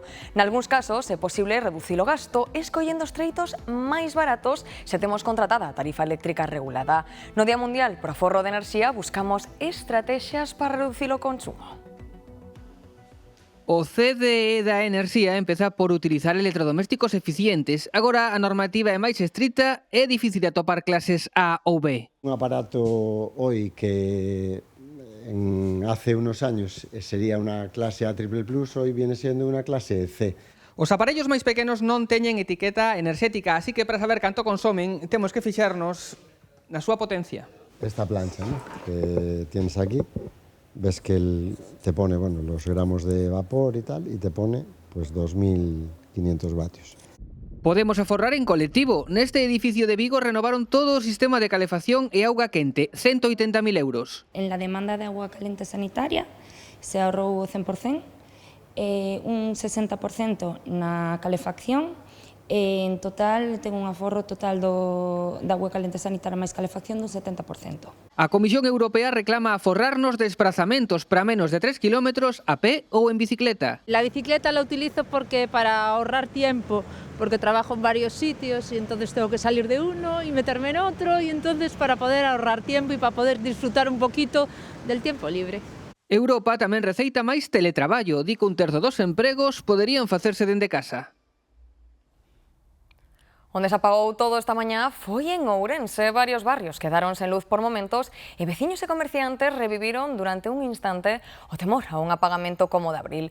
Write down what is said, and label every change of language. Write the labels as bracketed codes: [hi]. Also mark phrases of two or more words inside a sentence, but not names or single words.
[gl] Nalgúns casos é posible reducir o gasto escollendo os treitos máis baratos se temos contratada a tarifa eléctrica regulada. No Día Mundial pro Aforro de Enerxía buscamos estrategias para reducir o consumo. O CDE da Enerxía empeza por utilizar electrodomésticos eficientes. Agora a normativa é máis estricta e é difícil de atopar clases A ou B. [es] Un aparato hoy que hace unos años sería una clase A++, hoy viene siendo una clase C. [gl] Os aparellos máis pequenos non teñen etiqueta enerxética, así que para saber canto consomen temos que fixarnos na súa potencia. [es] Esta plancha, ¿no?, que tienes aquí. Ves que te pone, bueno, los gramos de vapor y tal, y te pone pues 2.500 vatios. [gl] Podemos aforrar en colectivo. Neste edificio de Vigo renovaron todo o sistema de calefacción e auga quente, 180.000 euros. [es] En la demanda de agua caliente sanitaria se ahorrou [gl] o 100%, un 60% na calefacción. En total, ten un aforro total da [es] agua caliente sanitaria [gl] máis calefacción do 70%. A Comisión Europea reclama aforrarnos desplazamentos para menos de 3 kilómetros a pé ou en bicicleta. [es] La bicicleta la utilizo para ahorrar tiempo, porque trabajo en varios sitios y entonces tengo que salir de uno y meterme en otro, y entonces para poder ahorrar tiempo y para poder disfrutar un poquito del tiempo libre. [gl] Europa tamén receita máis teletraballo. Di que un terzo dos empregos poderían facerse dende casa. Onde se apagou todo esta mañá foi en Ourense. Varios barrios quedaron sen luz por momentos e veciños e comerciantes reviviron durante un instante o temor a un apagamento como de abril.